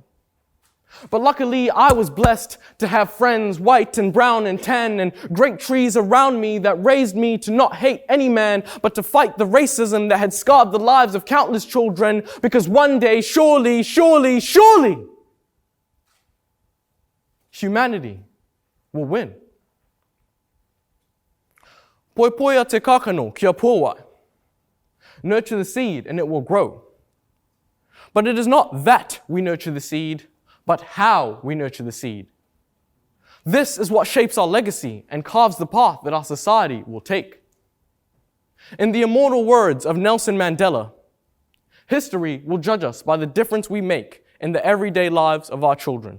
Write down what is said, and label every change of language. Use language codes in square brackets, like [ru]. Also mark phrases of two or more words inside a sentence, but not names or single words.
[en] But luckily, I was blessed to have friends, white and brown and tan, and great trees around me that raised me to not hate any man, but to fight the racism that had scarred the lives of countless children, because one day, surely, humanity will win. [mi] Poipoia te kakano kia pōwai. [en] Nurture the seed and it will grow. But it is not that we nurture the seed, but how we nurture the seed. This is what shapes our legacy and carves the path that our society will take. In the immortal words of Nelson Mandela, history will judge us by the difference we make in the everyday lives of our children.